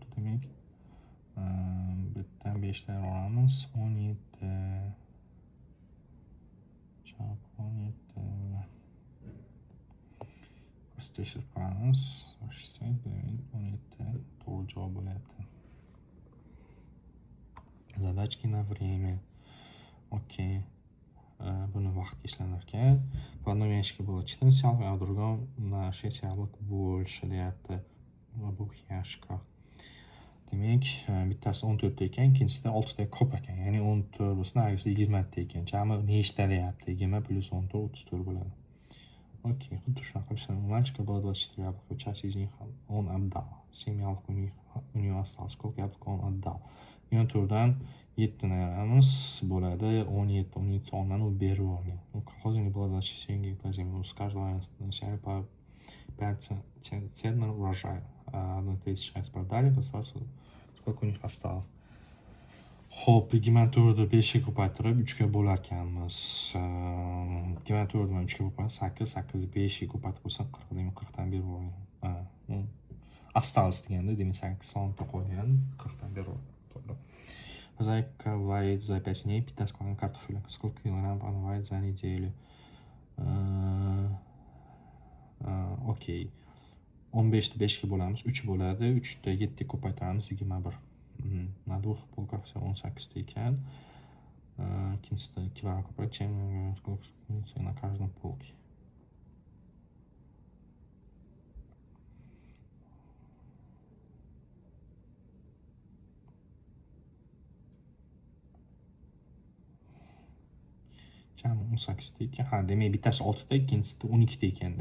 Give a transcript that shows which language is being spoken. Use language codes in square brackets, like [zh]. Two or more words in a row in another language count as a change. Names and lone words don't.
[uz] Demak, bu yerdan 5 dan olamiz, 17. Chap 17. Tekshirib ko'ramiz. 17 to'g'ri javob bo'lyapti. [ru] Задачки на время. Окей. [uz] Buni vaqtga ishlanar ekan. [ru] В одном ящике было 14 яблок, а в другом на 6 яблок больше deyapti. В обоих ящиках. [uz] Demak, bittasi 14 ta ekan, ikkinchisida 6 ta ko'p ekan. Ya'ni 14 bo'lsa, nargisi 20 ta ekan. Jami nechta deyapti? 20 plus 14 34 bo'ladi. [ru] Okey, [uz] xuddi shunaqa ishlarni [ru] мальчика было 24 яблока, часть из них он отдал. 7 яблок у него осталось. Сколько яблок он отдал? [uz] Yana to'rtdan 7ni ayiramiz bo'ladi 17 olmani u berib olgan. [ru] Колхозник было 27 гектар земли. С каждого начали по 5 центнер урожая. 1/3 продали, то сразу сколько у них осталось. [uz] Xo'p, 24 ni 5 ga ko'paytirib 3 ga bo'lar ekanmiz. 24 ni 3 ga ko'paytirib 8, 8 ni 5 ga ko'paytirib bo'lsa 40, demak 40 dan berib olgan. Осталось deganda, demak 8 sonda qo'ygan, 40 dan berib olgan. To'g'ri. [ru] Хозяйка варит за 5 дней 15 килограмм картофеля. Сколько килограмм она варит за неделю? [uz] Okey. 15 ni 5 ga bo'lamiz, 3 bo'ladi. 3 ni 7 ga ko'paytiramiz 21. [ru] На двух полках всего [uz] 18 ekan. Ikkinchisida 2 barobar ko'proq, [ru] чем сколько на каждом полке. [uz] Jami 18 ta ekan. Ha, demak bittasi 6 ta, ikkinchisi 12 ta ekanda.